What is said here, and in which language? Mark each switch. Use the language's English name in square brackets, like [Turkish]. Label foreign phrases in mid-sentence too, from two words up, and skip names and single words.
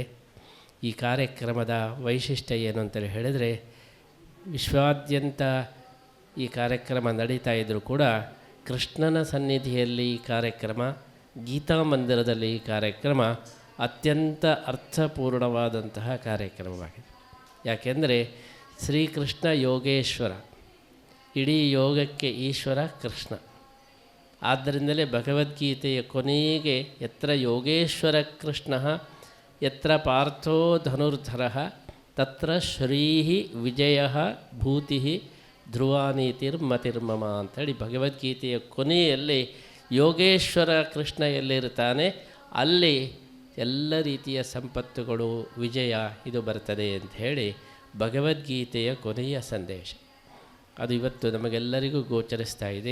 [Kannada] ಈ ಕಾರ್ಯಕ್ರಮದ ವೈಶಿಷ್ಟ್ಯ ಏನು ಅಂತೇಳಿ ಹೇಳಿದರೆ, ವಿಶ್ವಾದ್ಯಂತ ಈ ಕಾರ್ಯಕ್ರಮ ನಡೀತಾ ಇದ್ದರೂ ಕೂಡ ಕೃಷ್ಣನ ಸನ್ನಿಧಿಯಲ್ಲಿ ಈ ಕಾರ್ಯಕ್ರಮ, ಗೀತಾ ಮಂದಿರದಲ್ಲಿ ಈ ಕಾರ್ಯಕ್ರಮ ಅತ್ಯಂತ ಅರ್ಥಪೂರ್ಣವಾದಂತಹ ಕಾರ್ಯಕ್ರಮವಾಗಿದೆ. ಯಾಕೆಂದರೆ ಶ್ರೀಕೃಷ್ಣ ಯೋಗೇಶ್ವರ, ಇಡೀ ಯೋಗಕ್ಕೆ ಈಶ್ವರ ಕೃಷ್ಣ. ಆದ್ದರಿಂದಲೇ ಭಗವದ್ಗೀತೆಯ ಕೊನೆಗೆ [Sanskrit] ಯತ್ರ ಯೋಗೇಶ್ವರ ಕೃಷ್ಣ ಯತ್ರ ಪಾರ್ಥೋ ಧನುರ್ಧರ ತತ್ರ ಶ್ರೀ ವಿಜಯ ಭೂತಿ ಧ್ರುವಾನೀತಿರ್ಮತಿರ್ಮಮ [Kannada] ಅಂಥೇಳಿ ಭಗವದ್ಗೀತೆಯ ಕೊನೆಯಲ್ಲಿ ಯೋಗೇಶ್ವರ ಕೃಷ್ಣ ಎಲ್ಲಿರ್ತಾನೆ ಅಲ್ಲಿ ಎಲ್ಲ ರೀತಿಯ ಸಂಪತ್ತುಗಳು, ವಿಜಯ ಇದು ಬರ್ತದೆ ಅಂತ ಹೇಳಿ ಭಗವದ್ಗೀತೆಯ ಕೊನೆಯ ಸಂದೇಶ. ಅದು ಇವತ್ತು ನಮಗೆಲ್ಲರಿಗೂ ಗೋಚರಿಸ್ತಾ ಇದೆ.